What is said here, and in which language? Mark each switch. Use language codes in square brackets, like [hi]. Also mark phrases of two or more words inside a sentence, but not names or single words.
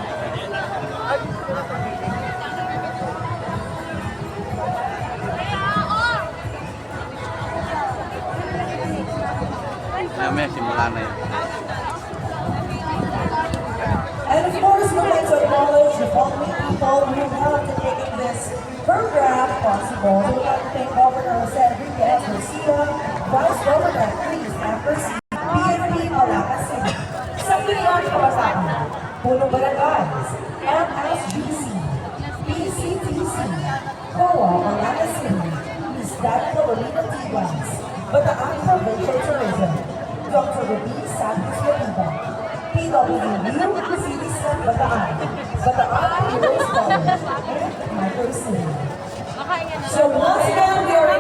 [tl] Mamaya simula na yun. [en] And of course, we'd like to acknowledge the following people who helped in making this program possible. We'd like to thank Governor Jose Enriquez Garcia, Vice Governor Chris Ampersi, PNP Balanga City, Sangguniang Kabataan, Punong Barangays, MSGC, PCTC, COA Balanga City, Ms. Dana Carolina Tiguas, Bataan Provincial Tourism, Dr. Ruby Santos Laviva, PWU, Citizen Bataan, Bataan Heroes College, and Micro City. So once again, we